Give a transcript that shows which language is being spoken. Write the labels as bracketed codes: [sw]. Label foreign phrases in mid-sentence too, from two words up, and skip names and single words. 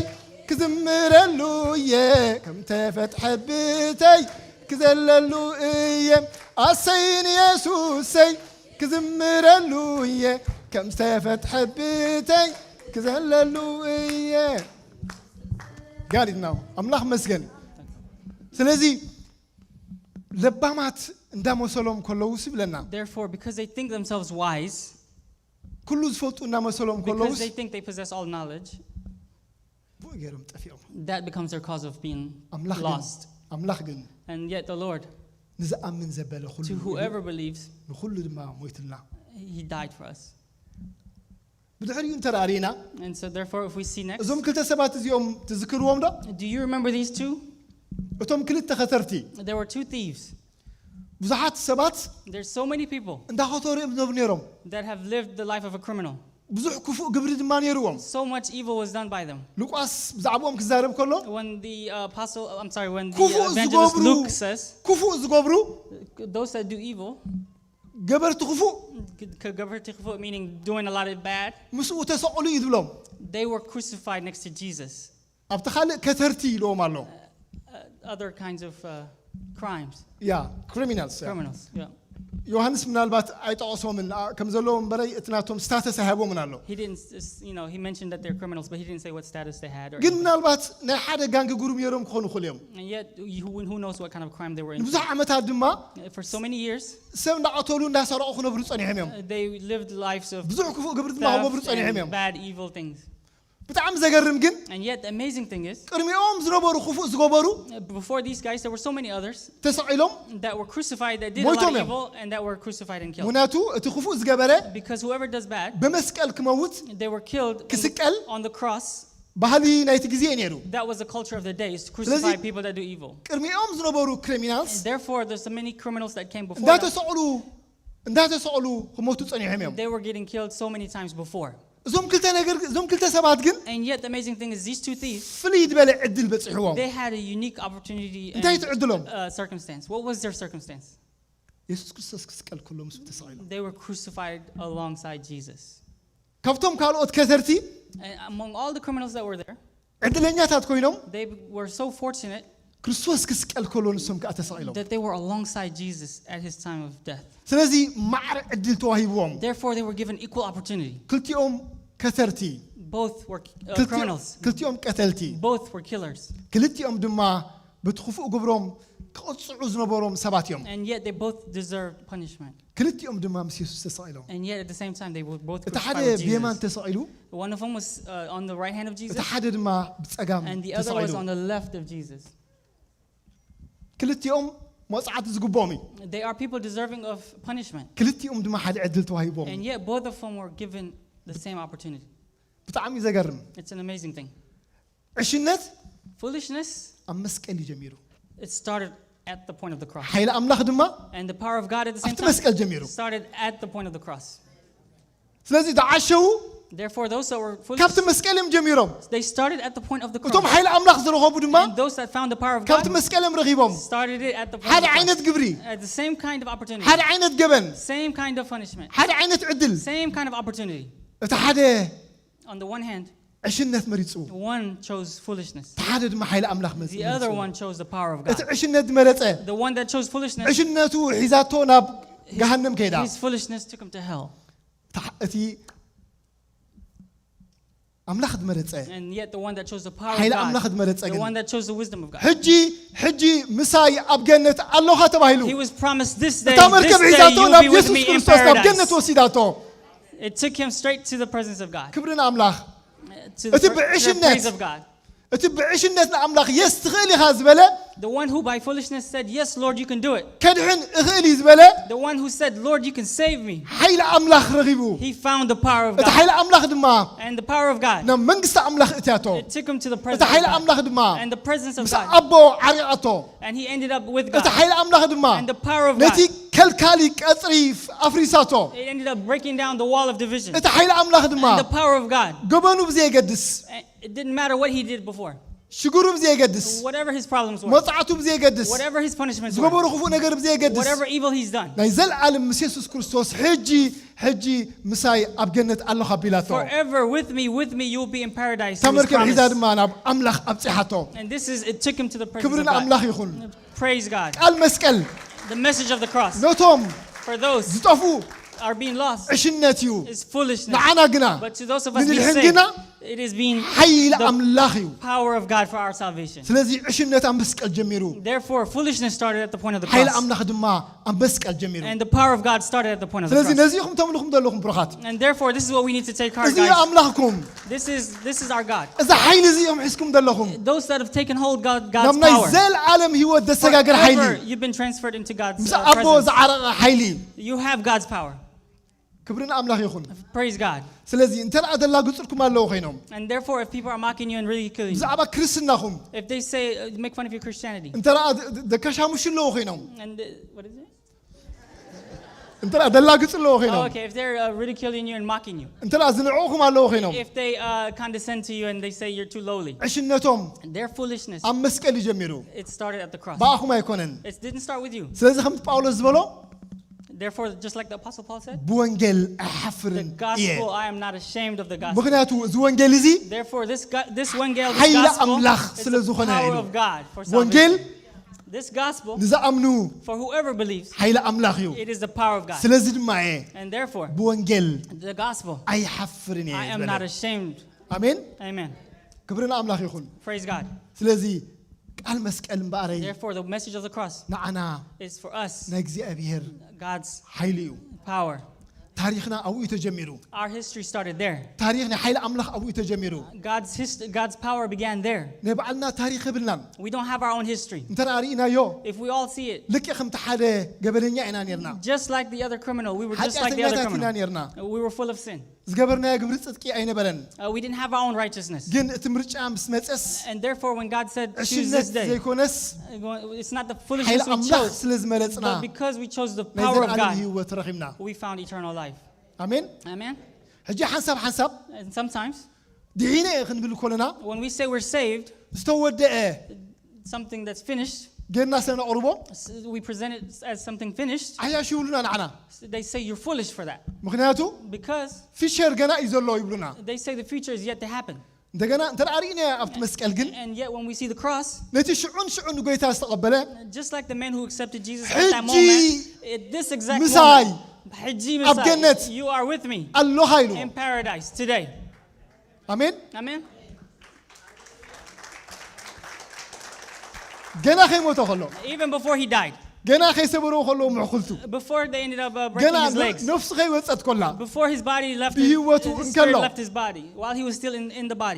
[ti] ክዝምረሉ እየ ከም ተፈትሐ ብተይ ክዘለሉ እየ ኣሰይን ኢየሱሰይ ክዝምረሉ እየ ከም ተፈትሐ ብተይ ክዘለሉ እየ ጋሊድናው ኣምላኽ መስገን ስለዚ ለባማት እንዳመሰሎም ከለዉ ሲብለና [en] Therefore, because they think themselves wise, [ti] ኩሉ ዝፈልጡ እንዳመሰሎም ከለዉ [en] because they think they possess all knowledge, [ti] ገይሮም ጠፊኦም [en] that becomes their cause of being lost. [ti] ኣምላኽ ግን [en] And yet the Lord, [ti] ንዝኣምን ዘበለ [en] to [ti] ኩሉ [en] whoever believes, [ti] ንኩሉ ድማ ሞይትልና [en] He died for us. [ti] ብድሕሪኡ እንተራእሪና [en] And so therefore, if we see next, [ti] እዞም ክልተ ሰባት እዚኦም ትዝክርዎም ዶ [en] do you remember these two? [ti] እቶም ክልተ ኸተርቲ [en] There were two thieves. [ti] ብዙሓት ሰባት [en] There's so many people [ti] እንዳኸተሩ እዮም ዝነብሩ ነይሮም [en] that have lived the life of a criminal. [ti] ብዙሕ ክፉእ ግብሪ ድማ ነይሩዎም [en] So much evil was done by them. [ti] ሉቃስ ብዛዕባኦም ክዛረብ ከሎ [en] When the when the [ti] ክፉእ [en] evangelist [ti] ዝገብሩ [en] Luke says, [ti] ክፉእ ዝገብሩ [en] those that do evil, [ti] ገበርቲ ክፉእ [en] meaning doing a lot of bad, [ti] ምስኡ ተሰቕሉ እዩ ዝብሎም [en] they were crucified next to Jesus. [ti] ኣብቲ ካልእ ከተርቲ ኢልዎም ኣሎ [en] Other kinds of crimes, yeah criminals criminals. Yeah. [ti] ዮሐንስ ምናልባት ኣይጠቐሶምን ከም ዘለዎም በላይ እቲ ናቶም ስታተስ ኣይሃቦምን ኣሎ [en] He didn't, he mentioned that they're criminals, but he didn't say what status they had. [ti] ግን ምናልባት ናይ ሓደ ጋንጊ ጉሩም ነይሮም ክኾኑ ይኽእሉ እዮም [en] And yet, who knows what kind of crime they were in? [ti] ንብዙሕ ዓመታት ድማ [en] For so many years, [ti] ሰብ እንዳቐተሉ እንዳሰርቑ ክነብሩ ፀኒሖም እዮም [en] they lived lives of [ti] ብዙሕ ክፉእ ግብሪ ድማ ክገብሩ [en] theft [ti] ፀኒሖም [en] and [ti] እዮም [en] bad, evil things. [ti] ብጣዕሚ ዘገርም ግን [en] And yet, the amazing thing is, [ti] ቅድሚኦም ዝነበሩ ክፉእ ዝገበሩ [en] before these guys, there were so many others [ti] ተሰቒሎም [en] that were crucified, that did a lot of evil, and that were crucified and killed. [ti] ምክንያቱ እቲ ክፉእ ዝገበረ [en] Because whoever does bad, [ti] ብመስቀል ክመውት [en] they were killed [ti] ክስቀል [en] on the cross. [ti] ባህሊ ናይቲ ግዜ ነይሩ [en] That was the culture of the day, is to crucify people that do evil. [ti] ቅድሚኦም ዝነበሩ ክሪሚናልስ [en] And therefore, there's so many criminals that came before them. [ti] እንዳተሰቕሉ ክሞቱ ፀኒሖም እዮም [en] They were getting killed so many times before. [ti] እዞም ክልተ ሰባት ግን [en] And yet, the amazing thing is, these two thieves, [ti] ፍልይ ዝበለ ዕድል በፂሕዎም [en] they had a unique opportunity [ti] እንታይ [en] and [ti] ትዕድሎም [en] circumstance. What was their circumstance? [ti] ኢየሱስ ክርስቶስ ክስቀል ኩሎም ምስኡ ተሰቒሎም [en] They were crucified alongside Jesus. [ti] ካብቶም ካልኦት ከተርቲ [en] And among all the criminals that were there, [ti] ዕድለኛታት ኮይኖም [en] they were so fortunate [ti] ክርስቶስ ክስቀል ከሎ ንሶም ከዓ ተሰቂሎም [en] that they were alongside Jesus at his time of death. [ti] ስለዚ ማዕረ ዕድል ተዋሂቦም [en] Therefore, they were given equal opportunity. [ti] ክልቲኦም ከተርቲ [en] Both were criminals. [ti] ክልቲኦም ቀተልቲ [en] Both were killers. [ti] ክልቲኦም ድማ ብትኽፉእ ግብሮም ክቕፅዑ ዝነበሮም ሰባት እዮም [en] And yet they both deserved punishment. [ti] ክልቲኦም ድማ ምስ ኢየሱስ ተሰቂሎም [en] And yet at the same time, they were both [ti] እቲ ሓደ [en] crucified with [ti] ብየማን [en] Jesus. [ti] ተሰቂሉ [en] One of them was on the right hand of [ti] እቲ [en] Jesus, [ti] ሓደ ድማ ብጸጋም [en] and the other was [ti] ተሰቂሉ [en] on the left of Jesus. [ti] ክልቲኦም መጽዓት ዝግቦም እዩ [en] They are people deserving of punishment. [ti] ክልቲኦም ድማ ሓደ ዕድል ተዋሂቦም [en] And yet both of them were given the same opportunity. [ti] ብጣዕሚ ዘገርም [en] It's an amazing thing. [ti] ዕሽነት [en] Foolishness, [ti] ኣብ መስቀል ይጀሚሩ [en] it started at the point of the cross. [ti] ኃይለ አምላኽ ድማ [en] And the power of God at the same [ti] ኣብቲ [en] time [ti] መስቀል ጀሚሩ [en] started at the point of the cross. [ti] ስለዚ ተዓሸው [en] Therefore, those that were foolish, [ti] ካብቲ መስቀል እዮም ጀሚሮም [en] they started at the point of the [ti] እቶም [en] cross. [ti] ኃይለ አምላኽ ዝረኸቡ ድማ [en] And those that found the power of God [ti] ካብቲ መስቀል እዮም ረኺቦም [en] started it at the point [ti] ሓደ [en] of the [ti] ዓይነት [en] cross. [ti] ግብሪ [en] At the same kind of opportunity, [ti] ሓደ ዓይነት ገበን [en] same kind of punishment, [ti] ሓደ ዓይነት ዕድል [en] same kind of opportunity. [ti] እቲ ሓደ [en] On the one hand, [ti] ዕሽነት መሪጹ [en] one chose foolishness. [ti] እቲ ሓደ ድማ ኃይለ አምላኽ መጽ [en] The other one chose the power of [ti] እቲ [en] God. [ti] ዕሽነት መረጸ [en] The one that chose foolishness, [ti] ዕሽነቱ ሒዛቶ ናብ ገሃነም ከይዳ [en] his foolishness took him to hell. [ti] እቲ አምላኽ መረጸ [en] And yet the one that chose the power [ti] ኃይለ [en] of [ti] አምላኽ [en] God, [ti] መረጸ [en] the [ti] ግን [en] one that chose the wisdom of God. [ti] ሕጂ ምሳይ ኣብ ገነት ኣለኻ ተባሂሉ [en] He was promised this day, [ti] እታ መርከብ [en] this day [ti] ሒዛቶ [en] you'll [ti] ናብ [en] be with [ti] ኢየሱስ [en] me in [ti] ክርስቶስ ናብ ገነት [en] paradise. [ti] ወሲዳቶ [en] It took him straight to the presence of God, [ti] ክብርን አምላኽ [en] to the [ti] እቲ [en] to the [ti] ብዕሽነት [en] praise of God. [ti] እቲ ብዕሽነት ንኣምላኽ የስ ትኽእል ኢኻ ዝበለ [en] The one who by foolishness said, yes, Lord, you can do it. [ti] ከድሕን እኽእል እዩ ዝበለ [en] The one who said, Lord, you can save me. [ti] ኃይለ አምላኽ ረኺቡ [en] He found the power of [ti] እቲ [en] God. [ti] ኃይለ አምላኽ ድማ [en] And the power of God, [ti] ናብ መንግስቲ አምላኽ እትያቶ [en] it took him to the [ti] እቲ [en] presence [ti] ኃይለ [en] of God. [ti] አምላኽ ድማ [en] And the presence of [ti] ምስ [en] God. [ti] ኣቦ ዓሪቓቶ [en] And he ended up with [ti] እቲ [en] God. [ti] ኃይለ አምላኽ ድማ [en] And the power of [ti] ነቲ [en] God, [ti] ከልካሊ ቀጽሪ ኣፍሪሳቶ [en] it ended up breaking down the wall of division. [ti] እቲ ኃይለ አምላኽ ድማ [en] And the power of God, [ti] ገበኑ ብዘየገድስ [en] it didn't matter what he did before. [ti] ሽጉሩ ብዘየገድስ [en] Whatever his problems were, [ti] መጽዓቱ ብዘየገድስ [en] whatever his punishments [ti] ዝገበሩ [en] were, [ti] ክፉእ ነገር ብዘየገድስ [en] whatever evil he's done, [ti] ናይ ዘለዓለም ምስ ኢየሱስ ክርስቶስ ሕጂ ምሳይ ኣብ ገነት ኣለኻ ቢላቶ [en] forever with me you will be in paradise. [ti] እታ [en] He was [ti] መርከብ ሒዛ [en] promised. [ti] ድማ ናብ ኣምላኽ ኣብፂሓቶ [en] And this is, it took him to the presence of [ti] ክብርን [en] God. [ti] ኣምላኽ ይኹን [en] Praise God. [ti] ቃል መስቀል [en] The message of the cross [ti] ነቶም [en] for those [ti] ዝጠፉ [en] are being lost [ti] ዕሽነት እዩ [en] is foolishness. [ti] ንዓና ግና [en] But to those of us being [ti] ንድሕን [en] saved, [ti] ግና [en] it is being [ti] ኃይለ [en] the [ti] ኣምላኽ እዩ [en] power of God for our salvation. [ti] ስለዚ ዕሽነት ኣብ መስቀል ጀሚሩ [en] Therefore, foolishness started at the point of the [ti] ኃይለ [en] cross. [ti] ኣምላኽ ድማ ኣብ መስቀል ጀሚሩ [en] And the power of God started at the point of the [ti] ስለዚ [en] cross. [ti] ነዚኹም ተምልኹም ዘለኹም ብሩኻት [en] And therefore, this is what we need to take heart, [ti] እዚ እዩ [en] guys. [ti] ኣምላኽኩም [en] This is our God. [ti] እዚ ኃይሊ እዚኦም ሒዝኩም ዘለኹም [en] Those that have taken hold [ti] ናብ [en] God's [ti] ናይ [en] power. [ti] ዘለዓለም ህይወት ዘሰጋገር ኃይሊ [en] Forever, you've been transferred into God's [ti] ምስ ኣቦ [en] presence. [ti] ዝዓረቐ ኃይሊ [en] You have God's power. [ti] ክብርን ኣምላኽ ይኹን [en] Praise God. [ti] ስለዚ እንተደኣ ዘላግፅልኩም ኣለዉ ኮይኖም [en] And therefore, if people are mocking you and ridiculing you, [ti] ብዛዕባ ክርስትናኹም [en] if they say, make fun of your Christianity, [ti] እንተደኣ ደከሻሙሽ ኣለዉ ኮይኖም [en] and what is it? [ti] እንተደኣ ዘላግፅ ኣለዉ [en] Oh, [ti] ኮይኖም [en] okay, if they're ridiculing you and mocking you, [ti] እንተደኣ ዝንዕኹም ኣለዉ ኮይኖም [en] if they condescend to you and they say you're too lowly, [ti] ዕሽነቶም [en] their foolishness, [ti] ኣብ መስቀል ይጀሚሩ [en] it started at the cross. [ti] ብኣኹም ኣይኮነን [en] It didn't start with you. [ti] ስለዚ ከምቲ ጳውሎስ ዝበሎ [en] Therefore, just like the Apostle Paul said, [ti] ብወንጌል [en] the [ti] ኣይሓፍርን እየ [en] gospel, I am not ashamed of the gospel. [ti] ምክንያቱ እዚ ወንጌል እዚ [en] Therefore, this Wangel, this [ti] ኃይለ [en] gospel, [ti] ኣምላኽ [en] is [ti] ስለ [en] the [ti] ዝኾነ [en] power [ti] ኢሉ [en] of God for [ti] ወንጌል [en] salvation. This gospel, [ti] ንዝኣምኑ [en] for whoever believes, [ti] ኃይለ ኣምላኽ እዩ [en] it is the power of God. [ti] ስለዚ ድማ እየ [en] And therefore, [ti] ብወንጌል [en] the gospel, [ti] ኣይሓፍርን እየ [en] I am not ashamed. [ti] ኣሜን [en] Amen. [ti] ክብርን ኣምላኽ ይኹን [en] Praise God. [ti] ስለዚ ቃል መስቀል እምበኣረይ [en] Therefore, the message of the cross [ti] ንዓና [en] is for us, [ti] ናይ እግዚኣብሔር [en] God's [ti] ኃይሊ እዩ [en] power. [ti] ታሪክና ኣብኡ ተጀሚሩ [en] Our history started there. [ti] ታሪክ ናይ ኃይለ ኣምላኽ ኣብኡ ተጀሚሩ [en] God's power began there. [ti] ናይ ባዕልና ታሪክ የብልናን [en] We don't have our own history. [ti] እንተና ርኢናዮ [en] If we all see it, [ti] ልክዕ ከምቲ ሓደ ገበለኛ ኢና ነርና [en] just like the other criminal, we were just like the other [ti] ሓጢኣተኛታት ኢና [en] criminal. [ti] ነርና [en] We were full of sin. [ti] ዝገበርናዮ ግብሪ ጽድቂ ኣይነበረን [en] We didn't have our own righteousness. [ti] ግን እቲ ምርጫ ምስ መፀስ [en] And therefore, when God said, choose [ti] ዕሽነት [en] this day, [ti] ዘይኮነስ [en] it's not the [ti] ኃይለ [en] foolishness we [ti] ኣምላኽ [en] chose, [ti] ስለ ዝመረፅና [en] but because we chose the [ti] ናይ [en] power of [ti] ዘለዓለም [en] God, [ti] ህይወት ረኺብና [en] we found eternal life. [ti] ኣሜን [en] Amen. [ti] ሕጂ ሓንሳብ [en] And sometimes, [ti] ድሒነ እየ ክንብል ከለና [en] when we say we're saved, [ti] ዝተወደአ [en] something that's finished, [ti] ጌርና ስለነቕርቦ [en] we present it as something finished. [ti] ኣያሽ ይብሉና ንዓና [en] They say you're foolish for that [ti] ምክንያቱ [en] because [ti] ፊሸር ገና እዩ ዘሎ ይብሉና [en] they say the future is yet to happen. [ti] እንደገና ተራሪና አፍት መስቀል ግን [en] And yet when we see the cross, [ti] ነቲ ሽዑን ጎይታ ዝተቀበለ [en] just like the man who accepted Jesus at that moment, at this exact [ti] ምሳይ [en] moment, [ti] ሕጂ ምሳይ, [en] you are with me [ti] አሎ ኃይሉ [en] in paradise today. [ti] አሜን [en] Amen. [ti] ገና ከይሞተ ኸሎ [en] Even before he died, [ti] ገና ከይሰበረው ኸሎ ምዕኹልቱ [en] before they ended up breaking [ti] ገና [en] his legs, [ti] ነፍሱ ከይወጸት ኮላ [en] before his body left [ti] ብህይወቱ [en] his [ti] እንከሎ [en] spirit left his body, while he was still in the body.